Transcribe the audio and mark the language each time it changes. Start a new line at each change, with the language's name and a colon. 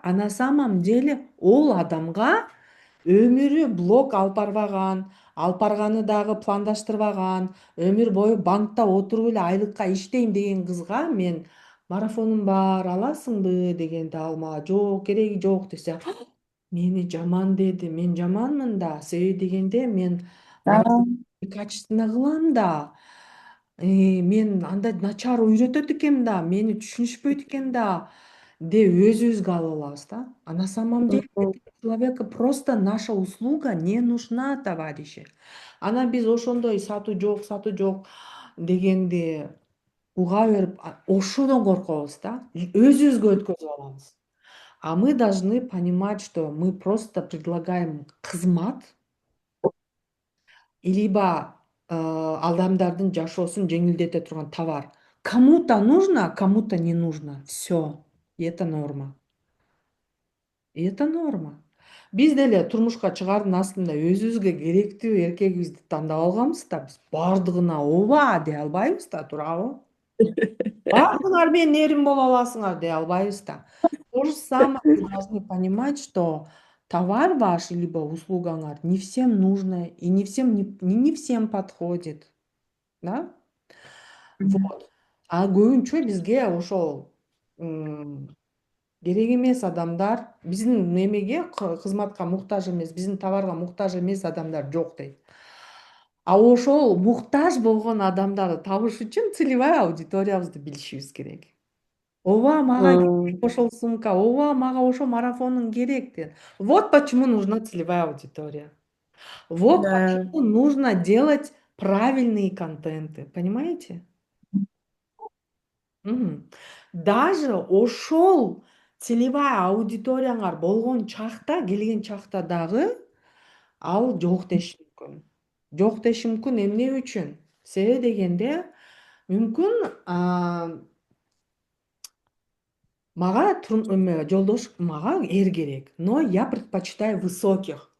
Kyrgyz: А на самом деле ол адамга өмүрү блог алып барбаган, алып барганы дагы пландаштырбаган, өмүр бою банкта отуруп эле айлыкка иштейм деген кызга мен марафонум бар, аласыңбы дегенде ал мага жок, кереги жок десе, мени жаман деди, мен жаманмын да, себеби дегенде мен качественно кылам да. Мен андай начар үйрөтөт экенмин да, мени түшүнүшпөйт экен да, деп өзүбүзгө алып алабыз да.
Russian: А на самом деле человеку просто наша услуга не нужна, товарищи.
Kyrgyz: Анан биз ошондой сатуу жок дегенди уга берип, ошодон коркобуз да. Өзүбүзгө өткөзүп алабыз. А мы должны понимать, что мы просто предлагаем кызмат, либо адамдардын жашоосун жеңилдете турган товар.
Russian: Кому-то нужно, кому-то не нужно. Все. И это норма. И это норма.
Kyrgyz: Биз деле турмушка чыгаардын астында өзүбүзгө керектүү эркегибизди тандап алганбыз да, биз бардыгына ооба дей албайбыз да, туурабы? Бардыгыңар менин эрим боло аласыңар дей албайбыз да.
Russian: То же самое вы должны понимать, что товар ваш либо услугаңар не всем нужно и не всем подходит, да?
Kyrgyz: Вот. А көбүнчө бизге ошол керек эмес адамдар, биздин немеге кызматка муктаж эмес, биздин товарга муктаж эмес адамдар жок дейт. А ошол муктаж болгон адамдарды табыш үчүн целевая аудиториябызды билишибиз керек. Ооба, мага керек ошол сумка, ооба, мага ошол марафондун керек деген.
Russian: Вот почему нужна целевая аудитория. Вот Да. почему нужно делать правильные контенты, понимаете?
Kyrgyz: Даже ошол целевая аудиторияңар болгон чакта, келген чакта дагы ал жок деши мүмкүн. Жок деши мүмкүн эмне үчүн? Себеби дегенде мүмкүн мага жолдош, мага эр керек, но я предпочитаю высоких.